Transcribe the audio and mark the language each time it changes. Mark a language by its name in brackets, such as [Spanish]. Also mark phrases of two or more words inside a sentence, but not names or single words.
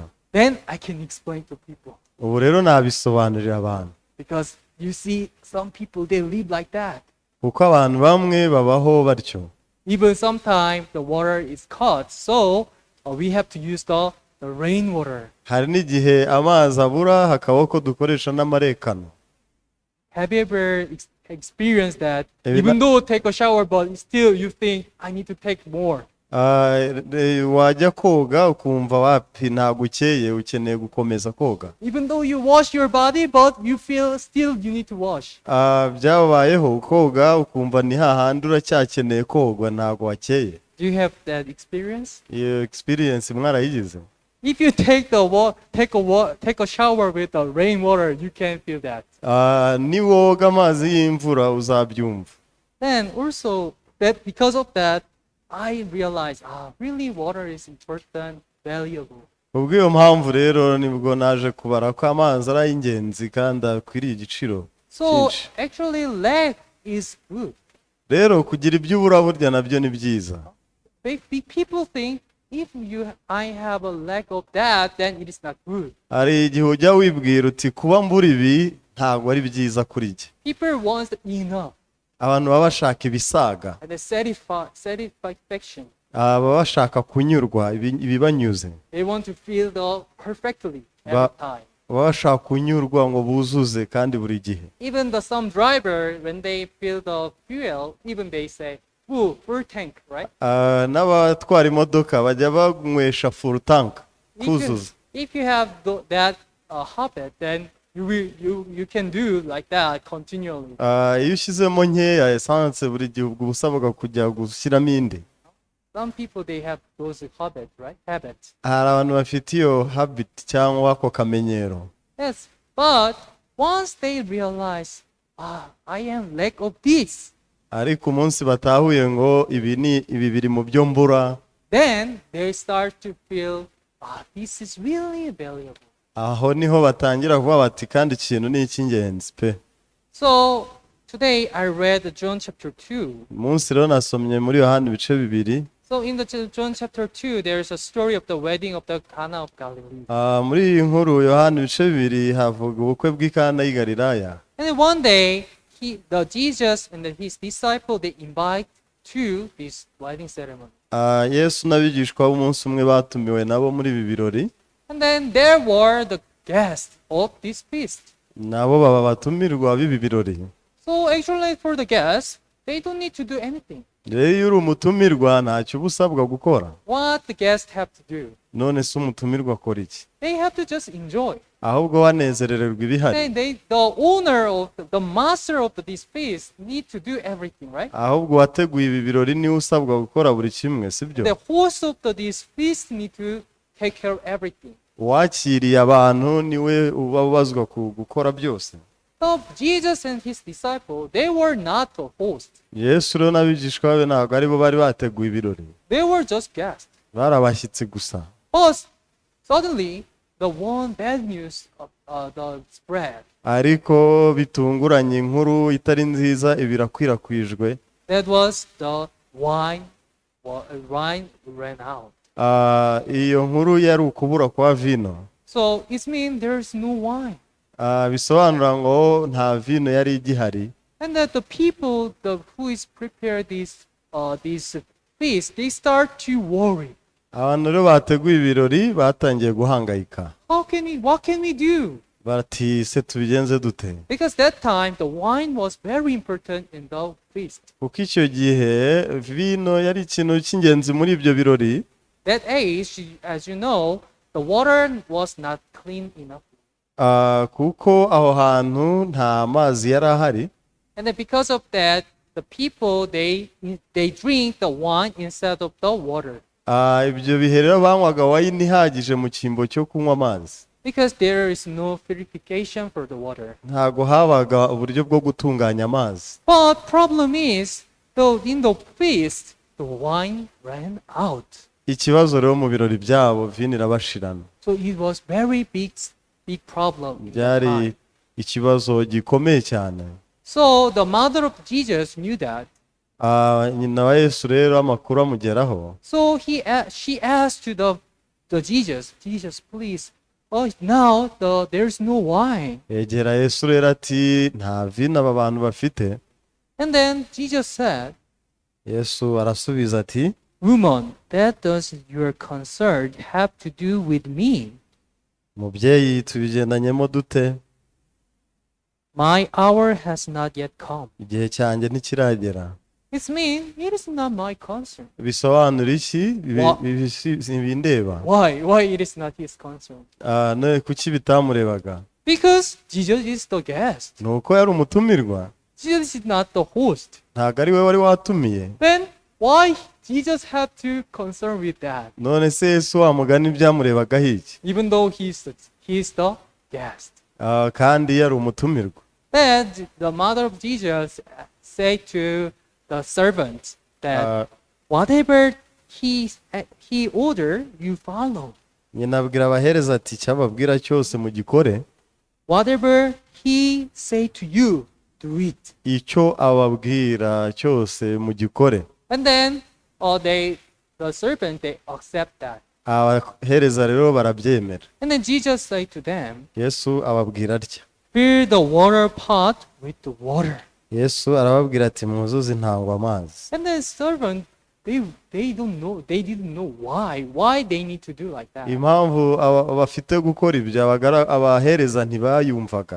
[English] Then I can explain to people. [Kinyarwanda] Ubu rero nabisobanurira abantu. [English] Because you see, some people they live like that. [Kinyarwanda] Kuko abantu bamwe babaho batyo. [English] Even sometimes the water is cut, so we have to use the rainwater. [Kinyarwanda] Hari n'igihe amazi abura hakaba ko dukoresha n'amarekano. [English] Have you ever experienced that? Even though take a shower, but still you think I need to take more. [Kinyarwanda] Wajya koga ukumva wapi ntabwo ukeye ukeneye gukomeza koga. [English] Even though you wash your body, but you feel still you need to wash. [Kinyarwanda] Byabayeho koga ukumva ni hahandi uracyakeneye kogwa ntabwo wakeye. [English] Do you have that experience? [Kinyarwanda] Iyo experience mwarayigize? [English] If you take a shower with the rainwater, you can feel that. [Kinyarwanda] niwoga amazi y'imvura uzabyumva. [English] Then also that because of that, I realized, really water is important, valuable. [Kinyarwanda] Ubw'iyo mpamvu rero nibwo naje kubara ko amazi ari ay'ingenzi kandi akwiriye igiciro [English] So [Kinyarwanda] cyinshi. [English] actually, lack is good. [Kinyarwanda] Rero kugira ibyo ubura burya nabyo ni byiza. [English] People think if I have a lack of that, then it is not good. [Kinyarwanda] Hari igihe ujya wibwira uti kuba mbura ibi ntabwo ari byiza kuri jye. [English] People want enough [Kinyarwanda] Abantu baba bashaka ibisaga, [English] and the satisfaction. [Kinyarwanda] baba bashaka kunyurwa ibibanyuze, [English] They want to feel perfectly every time. [Kinyarwanda] baba bashaka kunyurwa ngo buzuze kandi buri gihe. [English] Even some driver, when they fill the fuel, even they say, full tank, right? [Kinyarwanda] N'abatwara imodoka bajya banywesha [English] full tank [Kinyarwanda] kuzuza. [English] If you have that habit, then you can do like that continually. [Kinyarwanda] Iyo ushyizemo nkeya esanse buri gihe ubwo usabwa kujya gushyiramo indi. [English] Some people, they have those habits, right? Habits. [Kinyarwanda] Hari abantu bafite iyo habit cyangwa ako kamenyero. [English] Yes, but once they realize, I am lack of this, [Kinyarwanda] Ariko umunsi batahuye ngo ibi biri mu byo mbura, [English] then they start to feel, this is really valuable. [Kinyarwanda] aho niho batangira kuvuga bati kandi ikintu ni icy'ingenzi pe. [English] So today I read John chapter 2. [Kinyarwanda] Umunsi rero nasomye muri Yohana ibice bibiri. [English] So in the John chapter 2, there is a story of the wedding of the Cana of Galilee. [Kinyarwanda] Muri iyi nkuru Yohana ibice bibiri havuga ubukwe bw'i Kana y'i Galilaya. [English] And then one day, Jesus and his disciple, they invite to this wedding ceremony. [Kinyarwanda] Yesu n'abigishwa b'umunsi umwe batumiwe nabo muri ibi birori. [English] And then there were the guests of this feast. [Kinyarwanda] Nabo baba batumirwa b'ibi birori. [English] So actually for the guests, they don't need to do anything. [Kinyarwanda] Rero iyo uri umutumirwa ntacyo uba usabwa gukora. [English] What the guests have to do? [Kinyarwanda] None se umutumirwa akora iki? [English] They have to just enjoy. [Kinyarwanda] Ahubwo banezerererwa ibihari. [English] And the owner of the master of this feast need to do everything, right? [Kinyarwanda] Ahubwo wateguye ibi birori niwe usabwa gukora buri kimwe, sibyo? [English] The host of this feast need to take care of everything. [Kinyarwanda] Wakiriye abantu niwe uba ubazwa gukora byose. [English] So Jesus and his disciple, they were not the host. [Kinyarwanda] Yesu rero n'abigishwa be ntabwo aribo bari bateguye ibirori. [English] They were just guests. [Kinyarwanda] Bari abashyitsi gusa. [English] But suddenly, the one bad news of the spread. [Kinyarwanda] Ariko bitunguranye inkuru itari nziza ibirakwirakwijwe. [English] That was the wine ran out. [Kinyarwanda] Iyo nkuru yari ukubura kwa vino. [English] So it means there is no wine. [Kinyarwanda] Bisobanura ngo nta vino yari igihari. [English] And that the people who is prepared this feast, they start to worry. [Kinyarwanda] Abantu rero bateguye ibirori batangiye guhangayika. [English] What can we do? [Kinyarwanda] Bati se tubigenze dute? [English] Because that time the wine was very important in the feast. [Kinyarwanda] Kuko icyo gihe vino yari ikintu cy'ingenzi muri ibyo birori. [English] That age, as you know, the water was not clean enough. [Kinyarwanda] Kuko aho hantu nta mazi yari ahari. [English] And then because of that, the people they drink the wine instead of the water. [Kinyarwanda] Ibyo bihe rero banywaga wayini ihagije mu cyimbo cyo kunywa amazi. [English] Because there is no purification for the water. [Kinyarwanda] Ntago habaga uburyo bwo gutunganya amazi. [English] But problem is, though in the feast, the wine ran out. [Kinyarwanda] Ikibazo rero mu birori byabo vino irabashirana. [English] So it was very big problem. [Kinyarwanda] Byari ikibazo gikomeye cyane. [English] So the mother of Jesus knew that. [Kinyarwanda] Nyina wa Yesu rero amakuru amugeraho. [English] So she asked to the Jesus, please, now there's no wine. [Kinyarwanda] Yegera Yesu rero ati nta vino aba bantu bafite. [English] And then Jesus said, [Kinyarwanda] Yesu arasubiza ati, [English] woman, that does your concern have to do with me? [Kinyarwanda] Mubyeyi tubigendanyemo dute? [English] My hour has not yet come. [Kinyarwanda] Igihe cyanjye ntikiragera. [English] It means it is not my concern. [Kinyarwanda] Bisobanura iki? Bindeba. [English] Why it is not his concern? [Kinyarwanda] Kuki bitamurebaga? [English] Because Jesus is the guest. [Kinyarwanda] Nuko yari umutumirwa. [English] Jesus is not the host. [Kinyarwanda] Ntabwo ari we wari watumiye. [English] Then why Jesus had to concern with that, [Kinyarwanda] none se Yesu wa mugani byamurebaga iki [English] even though he's the guest. [Kinyarwanda] kandi yari umutumirwa. [English] Then the mother of Jesus said to the servant that whatever he order, you follow. [Kinyarwanda] nyina abwira abahereza ati cyababwira cyose mugikore, [English] Whatever he say to you, do it. [Kinyarwanda] icyo ababwira cyose mugikore. [English] And then the servant, they accept that. [Kinyarwanda] Abahereza rero barabyemera. [English] And then Jesus said to them, [Kinyarwanda] Yesu ababwira atya, [English] fill the water pot with the water. [Kinyarwanda] Yesu arababwira ati mwuzuze intangwa amazi. [English] And then servant, they didn't know why they need to do like that. [Kinyarwanda] Impamvu bafite gukora ibyo abahereza ntibayumvaga.